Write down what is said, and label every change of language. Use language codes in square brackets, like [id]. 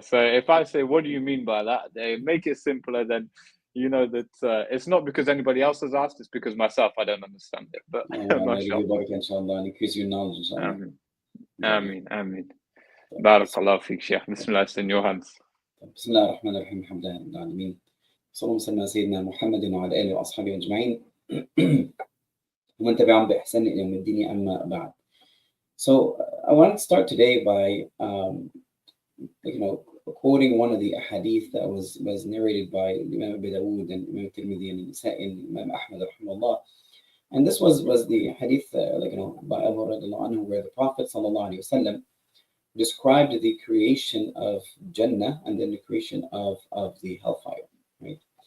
[en] So if I say, what do you mean by that? They make it simpler, then you know that it's not because anybody else has asked, it's because myself, I don't understand it. But Allah give you barakah, inshallah, and increase your knowledge, inshallah. Ameen, Ameen. Barakallahu feek, Sheikh. Bismillah, it's in your hands. [ar] بسم الله الرحمن الرحيم الحمد لله رب العالمين صلى الله وسلم على سيدنا محمد وعلى آله وأصحابه أجمعين ومن تبعهم بإحسان إلى يوم الدين أما بعد. [en] So I want to start today by quoting one of the hadith that was narrated by Imam Abu Dawood and Imam Tirmidhi and Nisa'i and Imam Ahmed rahimahullah. And this was the hadith by Abu Hurairah where the Prophet sallallahu alaihi wasallam described the creation of Jannah and then the creation of the hellfire, right?